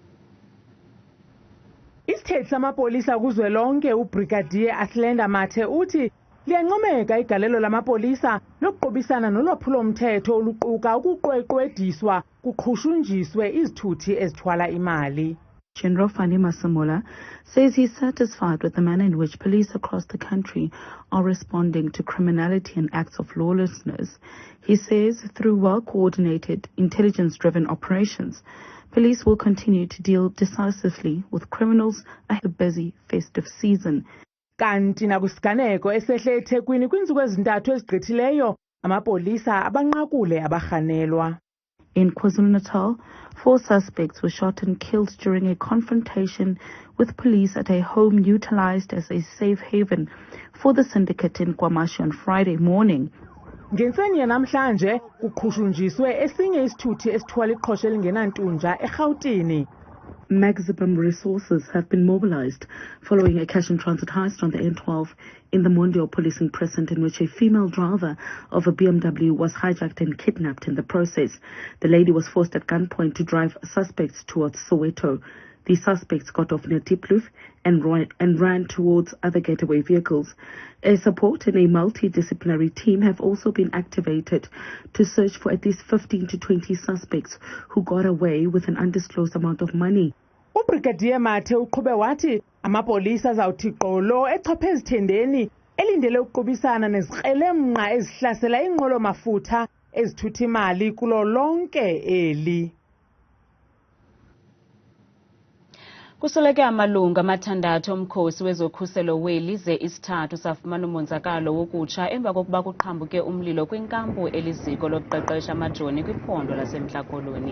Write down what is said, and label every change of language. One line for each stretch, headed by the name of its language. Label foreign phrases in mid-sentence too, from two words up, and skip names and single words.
Xhosa: Isithethi samapolisa kuzwelonke uBrigadier Atlenda Mathe uthi liyancomeka igalelo lamapolisa lokuqobisana nolwaphulo-mthetho oluquka ukuqweqwediswa kuqhushunjiswe izithuthi ezithwala imali.
English: General Fani Masimula says he's satisfied with the manner in which police across the country are responding to criminality and acts of lawlessness. He says through well-coordinated, intelligence-driven operations, police will continue to deal decisively with criminals ahead of the busy festive season.
Xhosa: Kanti nakwisiganeko esehle eThekwini kwiintsuku ezintathu ezigqithileyo, amapolisa abanqakule abarhanelwa.
English: In KwaZulu-Natal, 4 suspects were shot and killed during a confrontation with police at a home utilized as a safe haven for the syndicate in Kwamashi on Friday morning.
Xhosa: Ngentseni yanamhlanje kuqhushunjiswe esinye isithuthi esithwala iqhosha elingenantunja eRhawutini.
English: Maximum resources have been mobilized following a cash and transit heist on the N12 in the Mondial policing precinct in which a female driver of a BMW was hijacked and kidnapped in the process. The lady was forced at gunpoint to drive suspects towards Soweto. The suspects got off near Diepkloof and ran towards other getaway vehicles. A support and a multidisciplinary team have also been activated to search for at least 15 to 20 suspects who got away with an undisclosed amount of money.
Xhosa: uBrigadier Mathe uqhube wathi amapolisa azawuthi qolo echophe ezithendeni elindele ukuqubisana nezikrelemnqa ezihlasela inqwelo mafutha ezithutha imali kulo lonke eli. Kusweleke amalungu amathandathu omkhosi wezokhuselo weli ze-isithathu safumana umonzakalo wokutsha emva kokuba kuqhambuke umlilo kwinkampu eliziko lokuqeqesha amajoni kwiphondo laseMntla Koloni.